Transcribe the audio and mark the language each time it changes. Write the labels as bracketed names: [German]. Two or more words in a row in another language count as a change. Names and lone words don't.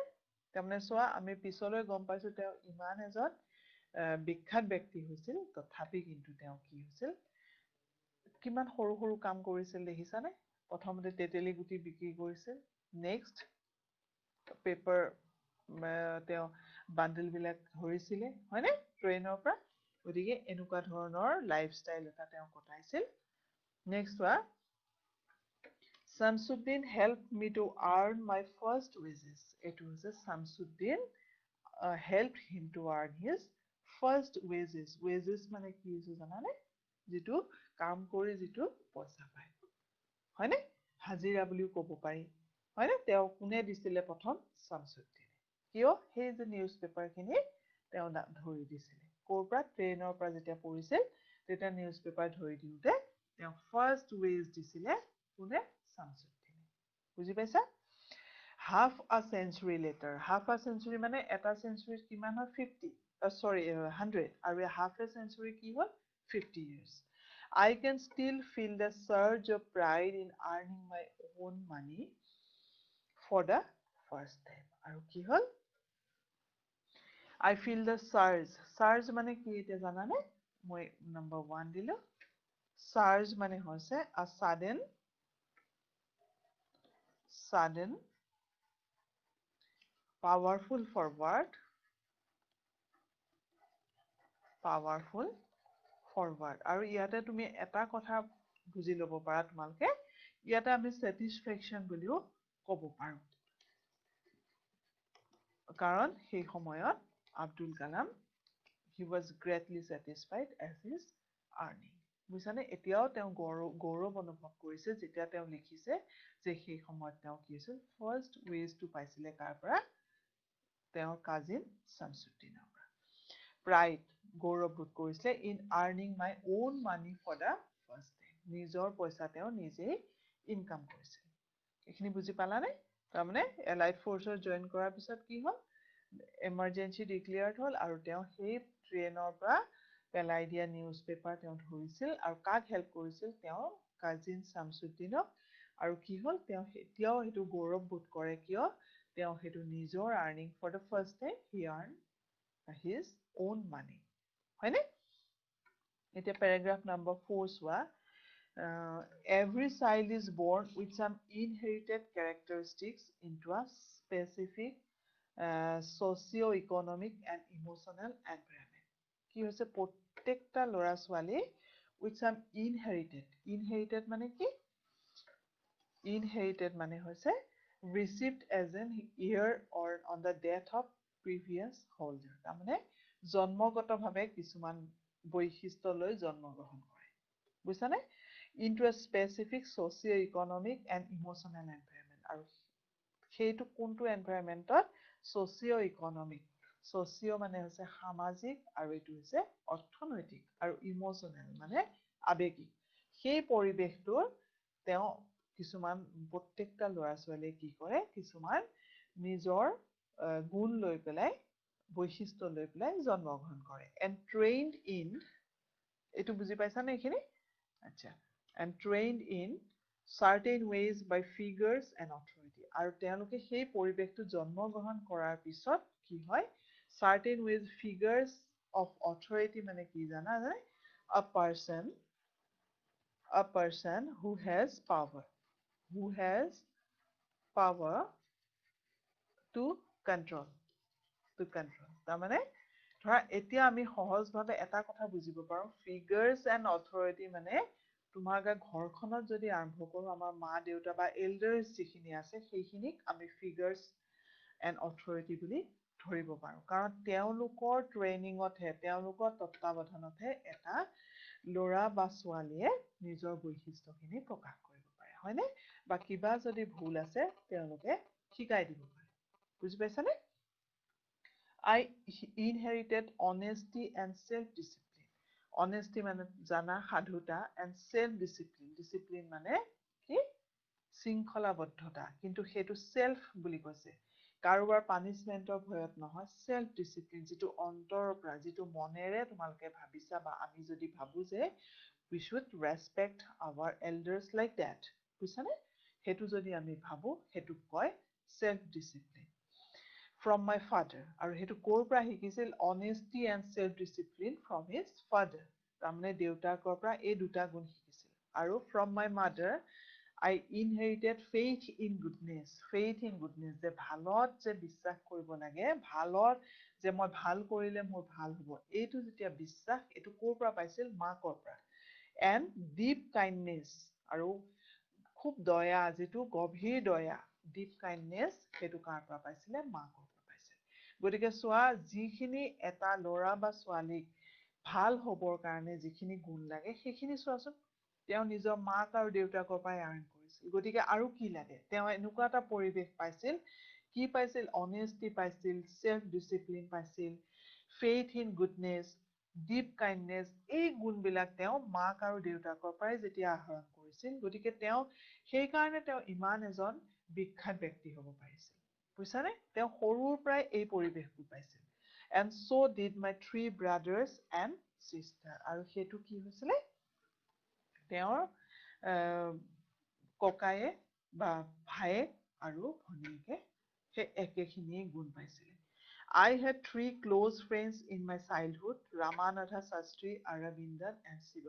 [Assamese] তাৰমানে চোৱা আমি পিছলৈ গম পাইছো তেওঁ ইমান এজন বিখ্যাত ব্যক্তি হৈছিল তথাপি কিন্তু তেওঁ কি হৈছিল কিমান সৰু সৰু কাম কৰিছিল দেখিছানে প্ৰথমতে তেতেলী গুটি বিক্ৰী কৰিছিল [English] next paper [Assamese] তেওঁ বান্ডল বিলাক ধৰিছিলে হয়নে ট্ৰেইনৰ পৰা গতিকে এনেকুৱা ধৰণৰ লাইফষ্টাইল এটা তেওঁ কটাইছিল নেক্সট ওয়া [English] Samsuddin helped me to earn my first wages it was a Samsuddin helped him to earn his first wages [Assamese] মানে কি হৈছে জানানে যেটো কাম কৰি যেটো পইচা পায় হয়নে হাজিৰা বুলিও ক'ব পাৰি হয়নে তেওঁ কোনে দিছিলে প্ৰথম Samsuddin কিয় সেই যে নিউজ পেপাৰখিনি তেওঁ ধৰি দিছিলে কোৰ পৰা ট্ৰেইনৰ পৰা যেতিয়া পৰিছিল তেতিয়া [English] news paper [Assamese] ধৰি দিওতে তেওঁ [English] first wage [Assamese] দিছিলে কোনে Samsuddin বুজি পাইছা [English] half a century later half a century [Assamese] মানে এটা century কিমান হয় 50 sorry 100 আৰু [English] half a century [Assamese] কি হ'ল [English] 50 years I can still feel the surge of pride in earning my own money for the first time [Assamese] আৰু কি হ'ল [English] I feel the surge [Assamese] মানে কি এটা জানানে মই number 1 দিলো surge মানে হৈছে [English] a sudden powerful forward [Assamese] আৰু ইয়াতে তুমি এটা কথা বুজি লব পাৰা তোমালকে ইয়াতে আমি satisfaction বুলিও ক'ব পাৰো কাৰণ সেই সময়ত আব্দুল কালাম [English] he was greatly satisfied as his earning [Assamese] বুজিছানে এতিয়াও তেওঁ গৌৰৱ অনুভৱ কৰিছে যেতিয়া তেওঁ লিখিছে যে সেই সময়ত তেওঁ কি আছিল [English] first wage [Assamese] পাইছিলে কাৰ পৰা তেওঁৰ কাজিন শামসুদ্দিনৰ পৰা প্ৰাইড গৌৰৱ বোধ কৰিছে [English] in earning my own money for the first time [Assamese] নিজৰ পইচা তেওঁ নিজেই ইনকাম কৰিছিল এইখিনি বুজি পালানে তাৰমানে [English] allied force [Assamese] জইন কৰাৰ পিছত কি হ'ল [English] emergency declared [Assamese] হ'ল আৰু তেওঁ সেই ট্ৰেইনৰ পৰা পেলাই দিয়া [English] news paper [Assamese] তেওঁ ধৰিছিল আৰু কাক হেল্প কৰিছিল তেওঁ কাজিন শামছুদ্দিনক আৰু কি হ'ল তেওঁ এতিয়াও সেইটো গৌৰৱবোধ কৰে কিয় তেওঁ সেইটো [English] নিজৰ earning for the first time he earn his own money [Assamese] হয়নে এতিয়া পেৰাগ্ৰাফ নম্বৰ 4 চোৱা [English] every child is born with some inherited characteristics into a specific socio-economic and emotional environment [Assamese] কি হৈছে প্ৰত্যেকটা ল'ৰা ছোৱালী [English] with some inherited [Assamese] মানে কি [English] inherited [Assamese] মানে হৈছে [English] received as an heir or on the death of previous holder [Assamese] তাৰমানে জন্মগতভাৱে কিছুমান বৈশিষ্ট্য লৈ জন্মগ্ৰহণ কৰে বুজিছানে [English] into a specific socio-economic and emotional environment [Assamese] আৰু সেইটো কোনটো এনভাইৰনমেণ্টত [English] socio-economic socio [Assamese] মানে হৈছে সামাজিক আৰু এইটো হৈছে অৰ্থনৈতিক আৰু ইমোচনেল মানে আৱেগিক সেই পৰিৱেশটোৰ তেওঁ কিছুমান প্ৰত্যেকটা ল'ৰা ছোৱালীয়ে কি কৰে কিছুমান নিজৰ গুণ লৈ পেলাই বৈশিষ্ট্য লৈ পেলাই জন্মগ্ৰহণ কৰে [English] and trained in [Assamese] এইটো বুজি পাইছানে এইখিনি আচ্ছা [English] and trained in certain ways by figures and authority [Assamese] আৰু তেওঁলোকে সেই পৰিৱেশটো জন্মগ্ৰহণ কৰাৰ পিছত কি হয় [English] certain ways figures of authority [Assamese] মানে কি জানা [English] a person who has power to control [Assamese] তাৰমানে ধৰা এতিয়া আমি সহজভাৱে এটা কথা বুজিব পাৰো [English] figures and authority [Assamese] মানে তোমাৰ ঘৰখনত যদি আৰম্ভ কৰো আমাৰ মা দেউতা বা এল্ডাৰ্ছ যিখিনি আছে সেইখিনিক আমি [English] figures and authority [Assamese] বুলি ধৰিব পাৰো কাৰণ তেওঁলোকৰ ট্ৰেইনিঙতহে তেওঁলোকৰ তত্ত্বাৱধানতহে এটা ল'ৰা বা ছোৱালীয়ে নিজৰ বৈশিষ্ট্যখিনি প্ৰকাশ কৰিব পাৰে হয়নে বা কিবা যদি ভুল আছে তেওঁলোকে শিকাই দিব পাৰে বুজি পাইছানে [English] I inherited honesty and self-discipline honesty [Assamese] মানে জানা সাধুতা [English] and self-discipline [Assamese] মানে কি শৃংখলাবদ্ধতা কিন্তু সেইটো self বুলি কৈছে কাৰোবাৰ পানিশমেন্টৰ ভয়ত নহয় self-discipline যিটো অন্তৰৰ পৰা যিটো মনেৰে তোমালোকে ভাবিছা বা আমি যদি ভাবো যে [English] we should respect our elders like that [Assamese] বুজিছানে সেইটো যদি আমি ভাবো সেইটোক কয় [English] self-discipline from my father [Assamese] আৰু হেতু কোৰ পৰা শিকিছিল [English] honesty and self discipline from his father [Assamese] তাৰমানে দেউতাকৰ পৰা এই দুটা গুণ শিকিছিল আৰু [English] from my mother I inherited faith in goodness [Assamese] যে ভালত যে বিশ্বাস কৰিব লাগে ভালত যে মই ভাল কৰিলে মোৰ ভাল হ'ব এইটো যেতিয়া বিশ্বাস এইটো কোৰ পৰা পাইছিল মাকৰ পৰা [English] and deep kindness [Assamese] আৰু খুব দয়া যিটো গভীৰ দয়া [English] deep kindness [Assamese] সেইটো কাৰ পৰা পাইছিলে মাকৰ পৰা পাইছিল গতিকে চোৱা যিখিনি এটা ল'ৰা বা ছোৱালীক ভাল হ'বৰ কাৰণে যিখিনি গুণ লাগে সেইখিনি চোৱাচোন তেওঁ নিজৰ মাক আৰু দেউতাকৰ পৰাই আৰ্ণ কৰিছিল গতিকে আৰু কি লাগে তেওঁ এনেকুৱা এটা পৰিৱেশ পাইছিল কি পাইছিল অনেষ্টি পাইছিল [English] self discipline [Assamese] পাইছিল [English] faith in goodness deep kindness [Assamese] এই গুণবিলাক তেওঁ মাক আৰু দেউতাকৰ পৰাই যেতিয়া আহৰণ কৰিছিল গতিকে তেওঁ সেই কাৰণে তেওঁ ইমান এজন বিখ্যাত ব্যক্তি হ'ব পাৰিছিল বুজিছানে তেওঁ সৰুৰ পৰাই এই পৰিৱেশটো পাইছিল [English] and so did my three brothers and sister [Assamese] আৰু সেইটো কি হৈছিলে তেওঁৰ ককায়ে বা ভাইয়েক আৰু ভনীয়েকে সেই একেখিনিয়ে গুণ পাইছিলে [English] I had three close friends in my childhood Ramanatha Sastry Aravindan and Shiva